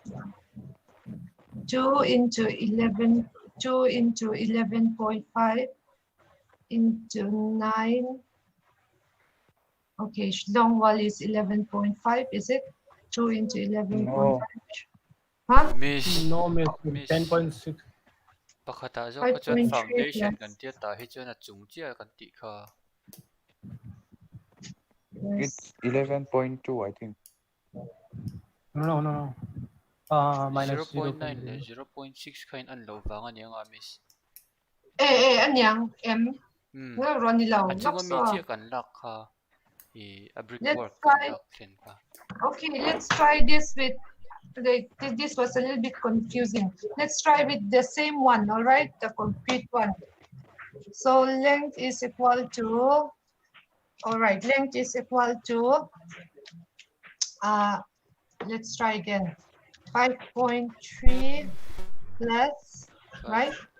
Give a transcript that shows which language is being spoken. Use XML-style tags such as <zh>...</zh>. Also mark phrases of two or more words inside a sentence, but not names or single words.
<en>2 into 11, 2 into 11.5 into 9. Okay, long wall is 11.5, is it? 2 into 11.5. No. Huh? Miss. No, miss. Miss. 10.6.</en> <lus>Pakata zo 5.3 ka chuan foundation plus. kan tia ta hi chuan a chung chia kan ti kha.</lus> <en>It's 11.2, I think. No. Minus 0.9 0.9.</en> <lus>le 0.6 khain an lo wanga ni anga miss. Anyang M. Nga Ronnie Lau. Achunga mi chia kan lak kha. A brickwork</lus> <en>Let's</en> <lus>kan</lus> <en>try.</en> <lus>lak thin kha.</lus> <en>Okay, let's try this with. This was a little bit confusing. Let's try with the same one, all right? The concrete one. So length is equal to. All right, length is equal to. Let's try again. 5.3 plus, right?</en>